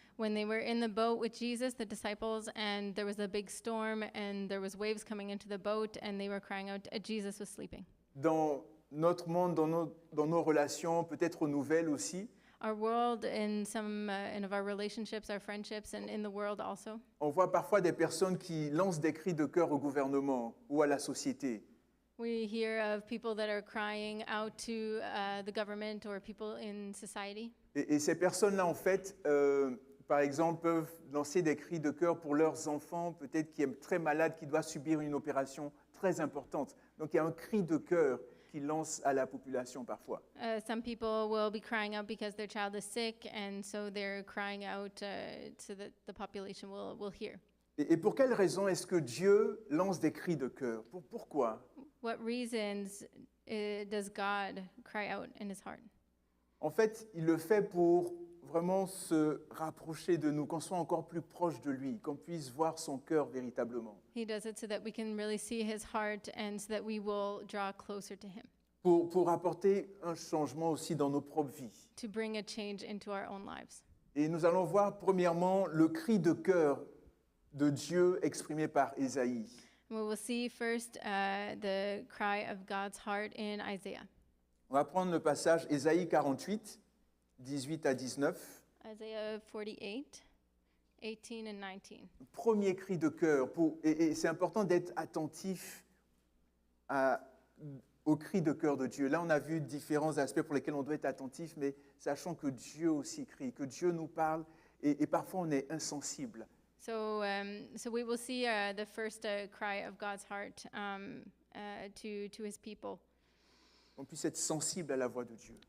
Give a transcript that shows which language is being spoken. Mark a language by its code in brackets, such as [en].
[en] when they were in the boat with Jesus, the disciples, and there was a big storm and there was waves coming into the boat and they were crying out, Jesus was sleeping. [fr] Dans notre monde, dans nos relations, peut-être nouvelles aussi, [en] Our world, in some of our relationships, our friendships, and in the world also, [fr] on voit parfois des personnes qui lancent des cris de cœur au gouvernement ou à la société. [en] We hear of people that are crying out to the government or people in society. [fr] Et ces personnes-là, en fait, par exemple, peuvent lancer des cris de cœur pour leurs enfants, peut-être qui est très malade, qui doit subir une opération très importante. Donc il y a un cri de cœur qu'ils lancent à la population parfois. [en] Some people will be crying out because their child is sick, and so they're crying out so that the population will hear. [fr] Et pour quelle raison est-ce que Dieu lance des cris de cœur? Pourquoi? [en] What reasons does God cry out in his heart? [fr] En fait, il le fait pour vraiment se rapprocher de nous, qu'on soit encore plus proche de lui, qu'on puisse voir son cœur véritablement. [en] He does it so that we can really see his heart and so that we will draw closer to him, [fr] Pour apporter un changement aussi dans nos propres vies. [en] to bring a change into our own lives. [fr] Et nous allons voir premièrement le cri de cœur de Dieu exprimé par Ésaïe. [en] We will see first the cry of God's heart in Isaiah. [fr] On va prendre le passage Ésaïe 48, 18 à 19. [en] Isaiah 48, 18 and 19. [fr] Premier cri de cœur. Et c'est important d'être attentif au cri de cœur de Dieu. Là, on a vu différents aspects pour lesquels on doit être attentif, mais sachant que Dieu aussi crie, que Dieu nous parle, et parfois on est insensible. [en] So we will see the first cry of God's heart to his people, [fr] On puisse être sensible à la voix de Dieu.